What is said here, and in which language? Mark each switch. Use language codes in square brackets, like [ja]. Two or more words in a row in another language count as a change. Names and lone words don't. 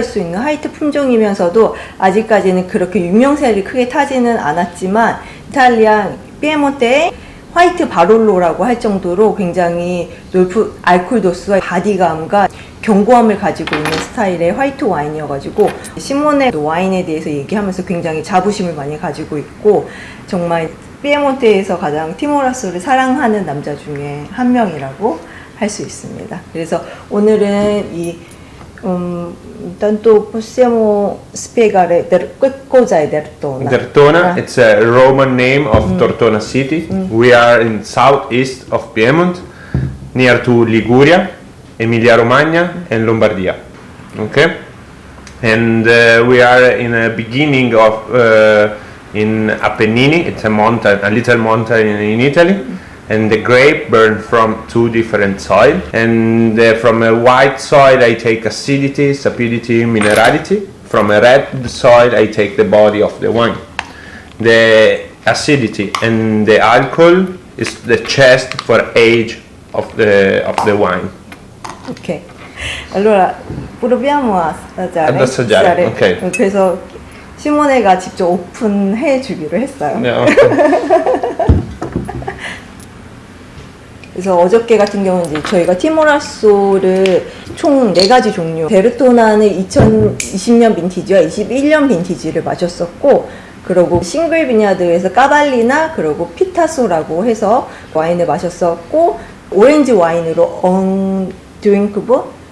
[ko] 수 있는 화이트 품종이면서도 아직까지는 그렇게 유명세를 크게 타지는 않았지만 이탈리아 피에몬테의 화이트 바롤로라고 할 정도로 굉장히 높은 알코올 도수와 바디감과 견고함을 가지고 있는 스타일의 화이트 와인이어가지고 시모네 와인에 대해서 얘기하면서 굉장히 자부심을 많이 가지고 있고 정말 피에몬테에서 가장 티모라소를 사랑하는 남자 중에 한 명이라고 할 수 있습니다. 그래서 오늘은 [it] intanto possiamo spiegare che cos'è Dertona? Dertona, [en] it's a Roman name of Tortona city. We are in southeast of Piedmont, near to Liguria, Emilia Romagna and Lombardia. Okay? And we are in a beginning of in Appennini, it's a mountain, a little mountain in Italy. And the grape burned from two different soil. And from a white soil I take acidity, sapidity, minerality. From a red soil I take the body of the wine. The acidity and the alcohol is the chest for age of the wine. [it] Ok. Allora proviamo ad assaggiare. Ok. [ko] 그래서 시모네가 직접 오픈해 주기로 했어요. [en] Yeah, okay. [ko] 그래서 어저께 같은 경우는 이제 저희가 티모라소를 총 4가지 종류 베르토나는 2020년 빈티지와 21년 빈티지를 마셨었고 그리고 싱글 비냐드에서 까발리나 그리고 피타소라고 해서 와인을 마셨었고 오렌지 와인으로 언드링크보